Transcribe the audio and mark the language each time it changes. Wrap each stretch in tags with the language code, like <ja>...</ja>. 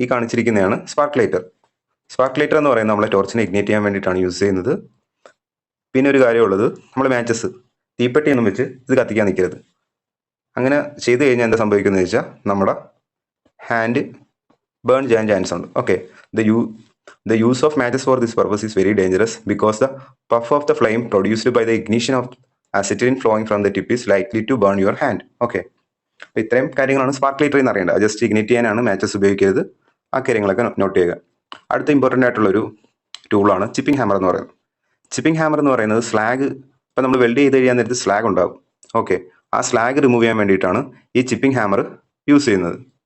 <ml>ഈ കാണിച്ചിരിക്കുന്നതാണ് spark lighter. Spark lighter എന്ന് പറയുന്നത് നമ്മളെ ടോർച്ചിനെ ഇഗ്നേറ്റ് ചെയ്യാൻ വേണ്ടിയിട്ടാണ് യൂസ് ചെയ്യുന്നത്. പിന്നെ ഒരു കാര്യമുള്ളത്, നമ്മൾ മാച്ചസ് തീപ്പെട്ടിയൊന്നും വെച്ച് ഇത് കത്തിക്കാൻ നിൽക്കരുത്. അങ്ങനെ ചെയ്ത് കഴിഞ്ഞാൽ എന്താ സംഭവിക്കുന്നത് വെച്ചാൽ നമ്മുടെ ഹാൻഡ് ബേൺ ചെയ്യാൻ ചാൻസ് ഉണ്ട്.</ml> <en>Okay, the use of matches for this purpose is very dangerous because the puff of the flame produced by the ignition of acetylene flowing from the tip is likely to burn your hand.</en> <ml>Okay, അപ്പോൾ ഇത്രയും കാര്യങ്ങളാണ് spark ലൈറ്ററിൽ നിന്ന് അറിയേണ്ടത്. Just ignite ചെയ്യാനാണ് matches ഉപയോഗിക്കരുത്. ആ കാര്യങ്ങളൊക്കെ not ചെയ്യുക. അടുത്ത ഇമ്പോർട്ടൻ്റ് ആയിട്ടുള്ളൊരു ടൂളാണ് ചിപ്പിംഗ് ഹാമർ എന്ന് പറയുന്നത്. ചിപ്പിംഗ് ഹാമർ എന്ന് പറയുന്നത് സ്ലാഗ്, ഇപ്പം നമ്മൾ വെൽഡ് ചെയ്ത് കഴിയാൻ നേരത്ത് സ്ലാഗ് ഉണ്ടാകും. ഓക്കെ, ആ സ്ലാഗ് റിമൂവ് ചെയ്യാൻ വേണ്ടിയിട്ടാണ് ഈ ചിപ്പിംഗ് ഹാമർ യൂസ് ചെയ്യുന്നത്.</ml>